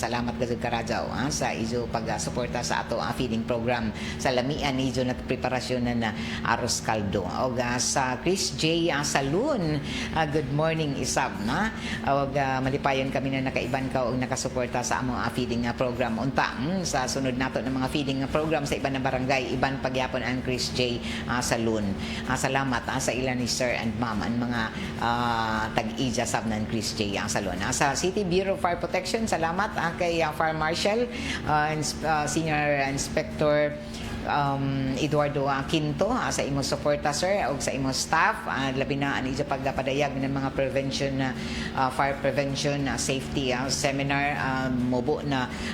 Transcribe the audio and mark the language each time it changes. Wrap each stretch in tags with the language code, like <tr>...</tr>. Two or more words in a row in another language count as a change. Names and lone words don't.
<kqe>Salamat gud Karajaw sa izo pag-suporta sa ato feeding program sa lamian izo na preparasyon na aros kaldo. Og sa Chris J Saloon,</kqe> <en>good morning</en> <kqe>isab na. Og malipayon kami na nakaiban ka og nakasuporta sa among feeding program unta sa sunod nato ng mga feeding program sa iban na barangay, iban pagyapon ang Chris J Saloon. Salamat sa ilan ni Sir and Ma'am ang mga tag-ija sab ng Chris J Saloon. Sa City Bureau of Fire Protection, salamat kay Fire Marshal Senior Inspector Eduardo Quinto sa imong suporta sir o sa imong staff labi na ani sa pagpadayag ng mga</kqe> <en>prevention fire prevention safety seminar</en> <kqe>mubo na</kqe>